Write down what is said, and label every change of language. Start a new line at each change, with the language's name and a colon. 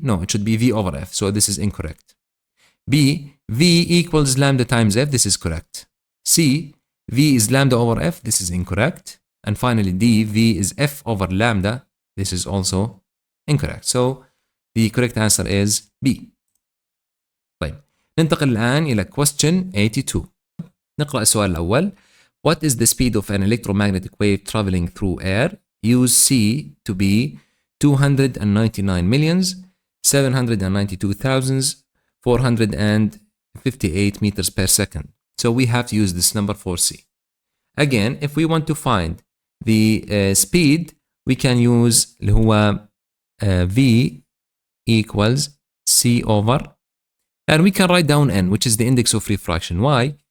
English: No, it should be V over F. So this is incorrect. B, V equals lambda times F. This is correct. C, V is lambda over F. This is incorrect. And finally D, V is F over lambda. This is also incorrect. So the correct answer is B.
Arabic: طيب ننتقل الآن إلى
English: question 82.
Arabic: نقرأ السؤال الأول.
English: What is the speed of an electromagnetic wave traveling through air? Use C to be 299,792,458 meters per second. So we have to use this number for C. Again, if we want to find the speed, we can use
Arabic: اللي هو
English: V equals C over, and we can write down N, which is the index of refraction. Why?